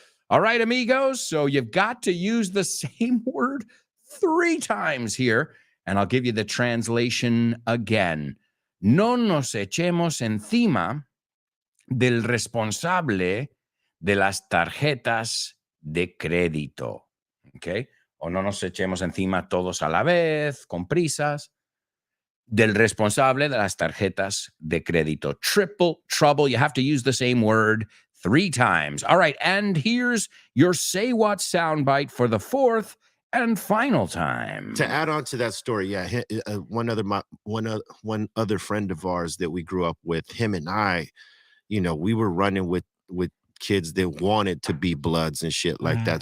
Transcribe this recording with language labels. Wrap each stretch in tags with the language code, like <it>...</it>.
<en>All right, amigos. So you've got to use the same word 3 times here, and I'll give you the translation again.</en> <es>No nos echemos encima del responsable de las tarjetas de crédito. ¿Ok? O no nos echemos encima todos a la vez, con prisas, del responsable de las tarjetas de crédito.</es> <en>Triple trouble. You have to use the same word 3 times. All right, and here's your Say What soundbite for the 4th and final time. To add on to that story, yeah, one other friend of ours that we grew up with, him and I, you know, we were running with kids that wanted to be bloods and shit like that.</en>